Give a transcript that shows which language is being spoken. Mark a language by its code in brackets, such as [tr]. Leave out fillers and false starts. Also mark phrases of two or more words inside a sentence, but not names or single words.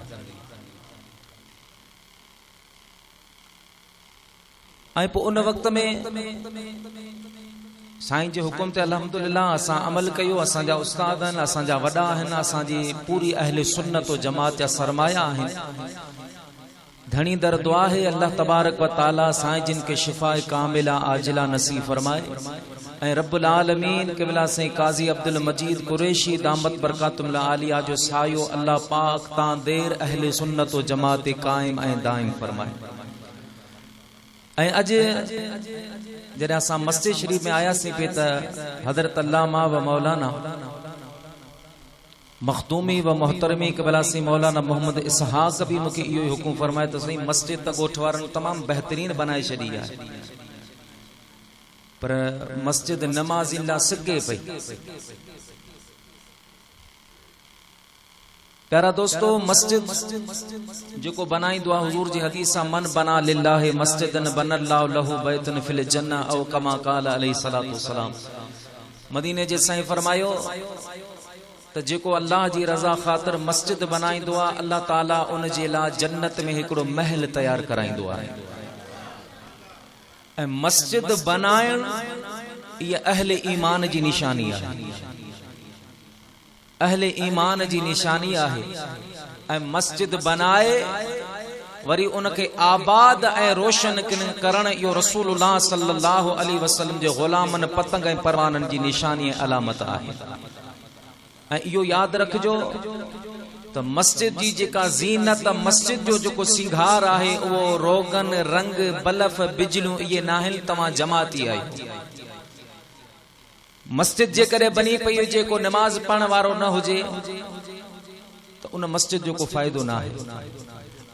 [sd] ऐं पोइ उन वक़्त में साईं जे हुकुम ते अल्हम्दुलिल्लाह असां अमल कयो। असांजा उस्ताद आहिनि, असांजा वॾा आहिनि, असांजी पूरी अहले सुन्नत व जमात जा सरमाया आहिनि। धनी दर दुआ है [ar] الله تبارك وتعالى [sd] साईं जिन के [ar] شفاء كاملة عاجلة [sd] नसीब फरमाए ऐं [ar] رب العالمين [sd] क़िबला से काजी अब्दुल मजीद कुरैशी [ar] دامت بركاتهم العالية [sd] जो सायो अल्लाह पाक तां देर अहले सुन्नत व जमात कायम ऐं दाइम फरमाए। ऐं अज जॾहिं असां मस्जिद शरीफ में आयासीं पे त हज़रत अल्लामा व मौलाना मखदूमी व मोहतरमी क़िबला से मौलाना मोहम्मद इसहाक भी मूंखे इहो हुकुम फरमाए तो सही मस्जिद त ॻोठ वारनि तमामु बहितरीन बनाए छॾी आहे पर मस्जिद नमाज़ी लाइ सिगे पई। प्यारा दोस्तो मस्जिद जो बनाईंदो आहे हुजूर जी हदीस सां [ar] من بنى لله مسجدا بنى الله له بيتا في الجنة أو كما قال عليه الصلاة والسلام. [sd] मदीने जे साईं फरमायो तो जेको अल्लाह जी रज़ा ख़ातिर मस्जिद बनाईंदो आहे अल्लाह ताला उन जे लाइ जन्नत में हिकिड़ो महल तैयार कराईंदो आहे। ऐं मस्जिद बनाइण इहा अहले ईमान जी निशानी आहे, अहले ईमान जी निशानी आहे। ऐं मस्जिद बनाए वरी उनके आबाद ऐं रोशन करण इहो [ar] رسول الله صلى الله عليه وسلم [sd] जे ग़ुलामन पतंग ऐं परवाननि जी निशानी अलामत आहे। ऐं इहो यादि रखिजो त मस्जिद जी जेका ज़ीनत मस्जिद जो जेको सिंगार आहे उहो रोगन रंग बलफ बिजलियूं इहे नाहिनि, तव्हां जमाती आई। मस्जिद जे करे बनी पई हुजे को नमाज पढ़ण वारो न हुजे त उन मस्जिद जो को फ़ाइदो न आहे।